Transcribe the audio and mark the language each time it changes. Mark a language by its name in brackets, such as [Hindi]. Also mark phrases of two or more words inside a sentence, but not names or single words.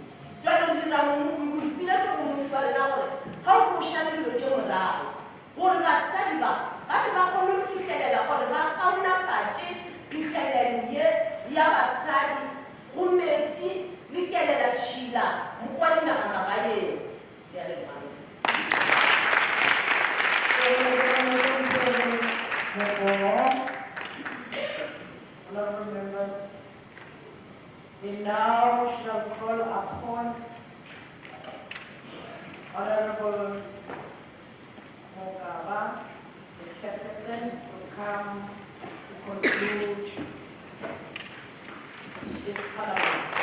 [Northern Sotho] Jwale re dira moipiletšo go mmušo wa rena gore ga o koša dilo tše morago gore basadi ba tle ba kgone go fitlhelela gore ba kaonafatše phitlhelelo ye ya basadi go metsi le kelela tšhila mo kwa dinagamagaeng. [English] Honorable members, we now shall call upon Honorable Mogaba, the chairperson, to come to conclude this parliament.